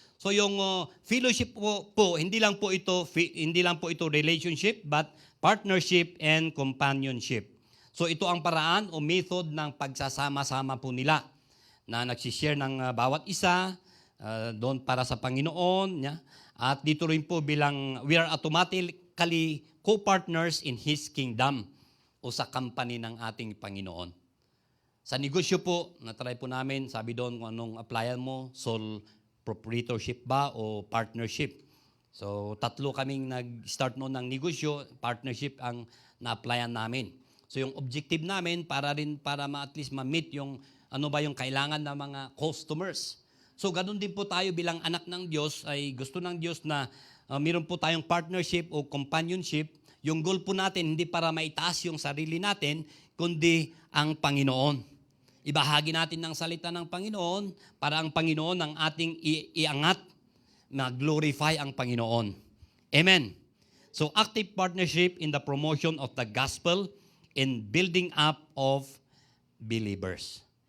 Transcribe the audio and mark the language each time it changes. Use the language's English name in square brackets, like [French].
[Filipino] So yung fellowship po, hindi lang po ito relationship, [English] but partnership and companionship. [Filipino] So ito ang paraan o method ng pagsasama-sama po nila na nagsishare ng bawat isa doon para sa Panginoon. At dito rin po bilang [English] we are automatically co-partners in His kingdom [Filipino] o sa company ng ating Panginoon. Sa negosyo po, na-try po namin, sabi doon kung anong applyan mo, sole proprietorship ba o partnership. So, 3 kaming nag-start noon ng negosyo, partnership ang na-applyan namin. So, yung objective namin para at least ma-meet yung ano ba yung kailangan ng mga customers. So, ganun din po tayo bilang anak ng Diyos, ay gusto ng Diyos na meron po tayong partnership o companionship. Yung goal po natin, hindi para maitaas yung sarili natin, kundi ang Panginoon. Ibahagi natin ng salita ng Panginoon para ang Panginoon ang ating iangat na glorify ang Panginoon. Amen. [English] So, active partnership in the promotion of the gospel and building up of believers.